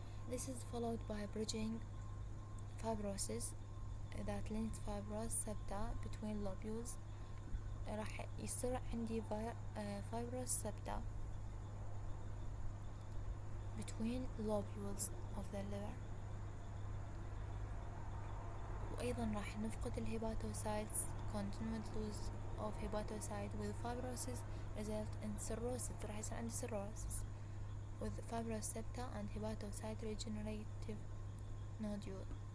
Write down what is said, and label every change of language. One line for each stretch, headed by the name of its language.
English: This is followed by bridging fibrosis that links fibrous septa between lobules.
Arabic: راح يصير عندي
English: fibrous septa between lobules of the liver.
Arabic: وأيضا راح نفقد الهيباتوسايتس.
English: continued loss of hepatocyte with fibrosis result in cirrhosis.
Arabic: راح يصير عندي
English: cirrhosis with fibrous septa and hepatocyte regenerative nodule.